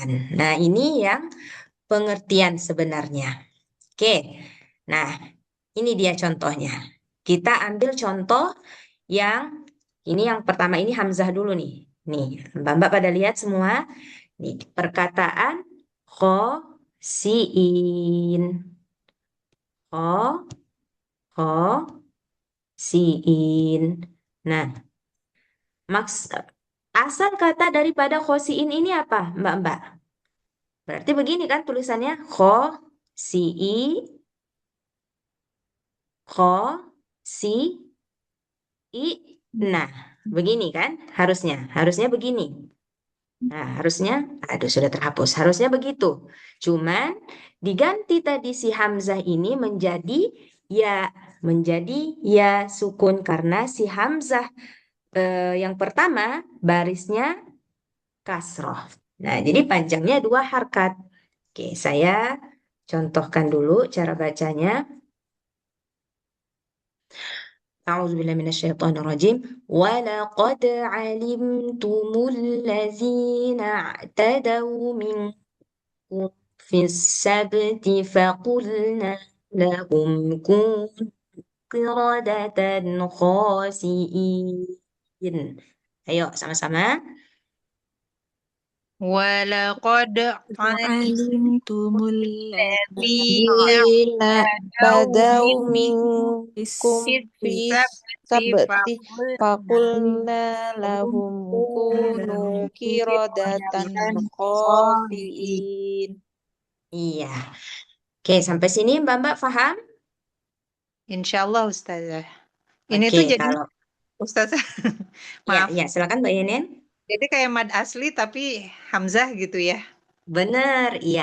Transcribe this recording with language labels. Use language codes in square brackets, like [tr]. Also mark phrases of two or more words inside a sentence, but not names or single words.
[id] Nah, ini yang pengertian sebenarnya. Oke. Nah, ini dia contohnya. Kita ambil contoh yang ini yang pertama ini Hamzah dulu nih. Nih, Mbak-mbak pada lihat semua. Nih, perkataan kho, siin. Kho, kho, siin. Nah, maks asal kata daripada khosiin ini apa, Mbak-mbak? Berarti begini kan tulisannya kho, sii, kho, si, i. Nah, begini kan harusnya. Harusnya begini. Nah, harusnya, aduh sudah terhapus. Harusnya begitu. Cuman diganti tadi si Hamzah ini ya, menjadi ya sukun karena si Hamzah yang pertama barisnya kasroh. Nah, jadi panjangnya dua harkat. Oke, saya contohkan dulu cara bacanya. [ar] أعوذ بالله من الشيطان الرجيم ولقد علمتم الذين اعتدوا منكم في السبت فقلنا لهم كونوا قردة خاسئين. [id] Ayo sama-sama. [ar] ولقد علمتم علمتم الذين الذين اعتدوا بدوا منكم منكم في في السبت السبت فقلنا فقلنا لهم لهم كونوا كونوا قردة قردة خاسئين. خاسئين. [id] Iya. Oke, sampai sini Mbak-mbak paham? [ar] إن شاء الله, [id] Ustazah. Ini Oke, tuh jadi kalau Ustazah. Ya, Maaf. ya, silakan Mbak Yenen. Jadi kayak mad asli tapi hamzah gitu ya. Bener, iya.